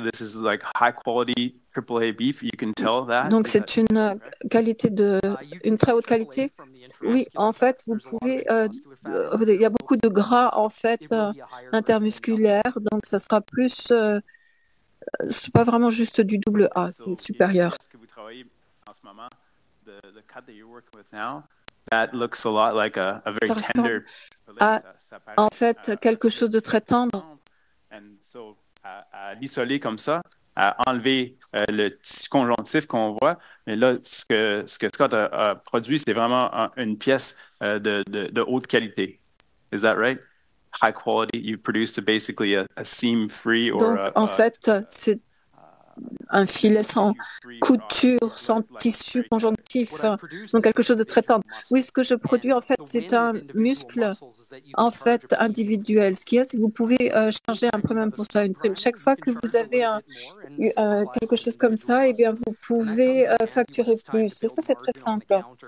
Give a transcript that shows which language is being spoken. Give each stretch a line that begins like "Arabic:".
English: This is like high quality AAA beef. You can tell that.
French: Donc, c'est une qualité une très haute qualité. Oui, en fait, vous pouvez. Il y a beaucoup de gras, en fait, intermusculaire. Donc, ça sera plus. C'est pas vraiment juste du double A, c'est supérieur. Est-ce que vous travaillez en ce moment,
English: the cut that you're working with now, that looks a lot like a very tender.
French: En fait, quelque chose de très tendre.
English: And so,
French: à l'isoler comme ça, à enlever le tissu conjonctif qu'on voit. Mais là, ce que Scott a produit, c'est vraiment une pièce de haute qualité.
English: Is that right? High quality. You produced basically a seam-free or
French: donc, en fait, c'est un filet sans couture, sans tissu conjonctif, donc quelque chose de très tendre. Oui, ce que je produis, en fait, c'est un muscle, en fait, individuel. Ce qu'il y a, c'est que vous pouvez charger un prix même pour ça, une prime. Chaque fois que vous avez quelque chose comme ça, eh bien, vous pouvez facturer plus. Et ça, c'est très simple.